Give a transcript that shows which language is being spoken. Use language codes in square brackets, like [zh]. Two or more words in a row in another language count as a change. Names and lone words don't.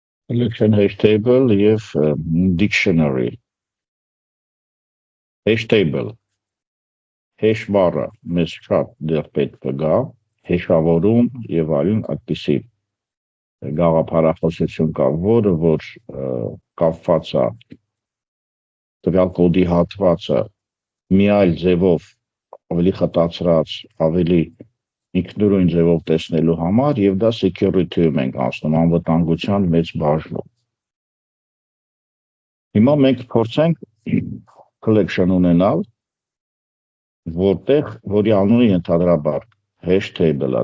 [en] Collection hash table եւ dictionary hash table hash [hy] բառը մեզ շատ դեռ պետք կգա հեշավորում եւ այլն այդպիսի գաղափարախոսություն կա որը որ կապված է տվյալ կոդի հատվածը մի այլ ձևով ավելի խտացրած ավելի ինքնուրույն ձևով տեսնելու համար եւ դա security-ում ենք անցնում անվտանգության մեծ բաժնում հիմա մենք փորձենք collection ունենալ որի անունը ենթադրաբար [en] hash table-ը